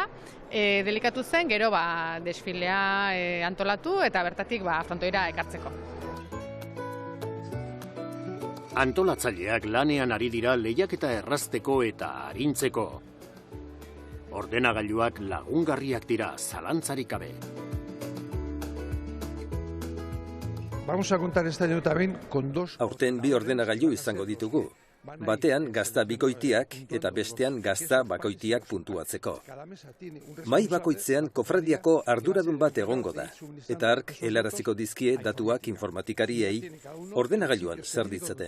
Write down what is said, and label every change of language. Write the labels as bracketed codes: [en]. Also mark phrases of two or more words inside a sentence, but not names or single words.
[eu] Delikatu zen, gero desfilea antolatu eta bertatik frontoira ekartzeko. Antolatzaileak lanean ari dira lehiaketa errazteko eta arintzeko. Ordenagailuak lagungarriak dira, zalantzarik gabe. [es] Vamos a contar este año también con dos. [eu] Aurten bi ordenagailu izango ditugu. Batean gazta bikoitiak eta bestean gazta bakoitiak puntuatzeko. Mai bakoitzean kofradiako arduradun bat egongo da, eta hark helaraziko dizkie datuak informatikariei ordenagailuan zer ditzaten.